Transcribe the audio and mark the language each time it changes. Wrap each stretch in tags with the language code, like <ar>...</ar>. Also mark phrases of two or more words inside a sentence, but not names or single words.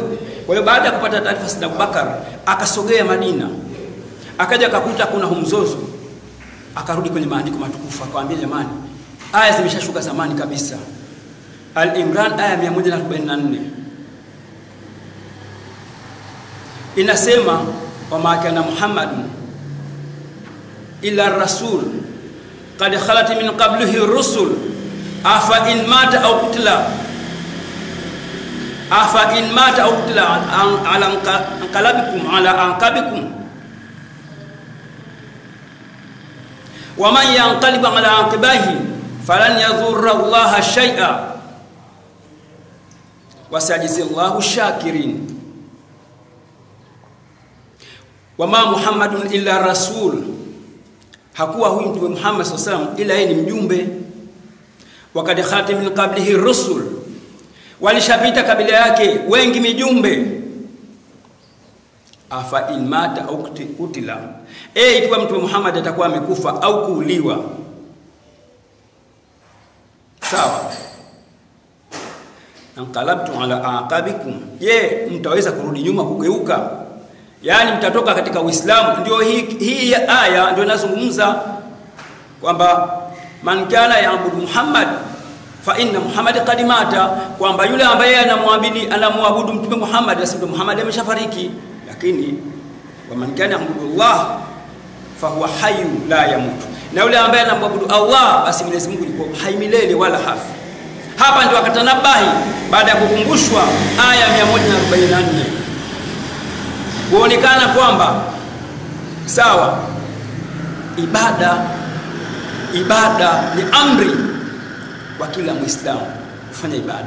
<sw>Kwa hiyo baada ya kupata taarifa, Sayyidina Abubakar akasogea Madina, akaja akakuta kuna mzozo, akarudi kwenye maandiko matukufu akamwambia, jamani, aya zimeshashuka zamani kabisa. Al-Imran aya 144 inasema,</sw> <ar>وما كان محمد إلا رسول قد خلت من قبله رسل أفإن مات أو قتل على انقلابكم على أنقابكم ومن ينقلب على عقبيه فلن يضر الله شيئا وسيجزي الله شاكرين. وما محمد إلا رسول,</ar> <sw>hakuwa huyu Mtume Muhammad</sw> <ar>صلى الله عليه وسلم</ar> <sw>ila yeye ni mjumbe. Wakati</sw> <ar>خاتم من قبله رسل,</ar> <sw>walishapita kabila yake wengi mijumbe.</sw> <ar>أفإن مات أو قتل,</ar> <sw>ikiwa Mtume Muhammad atakuwa amekufa au kuuliwa, sawa,</sw> <ar>انقلبت على أعقابكم,</ar> <sw>mtaweza kurudi nyuma kugeuka? Yani mtatoka katika Uislamu. Ndio hii aya ndio inazungumza kwamba</sw> <ar>من كان يعبد محمد فإن محمد قد مات,</ar> <sw>kwamba yule ambaye anamwabudu Mtume Muhammad, basi Mtume Muhammad ameshafariki. Lakini</sw> <ar>ومن كان يعبد الله فهو حي لا يموت,</ar> <sw>na yule ambaye anamwabudu Allah, basi Mwenyezi Mungu yuko hai milele wala hafi. Hapa ndio akatanabahi baada ya kukumbushwa aya 144 kuonekana kwamba sawa, ibada ni amri kwa kila Muislamu kufanya ibada.</sw>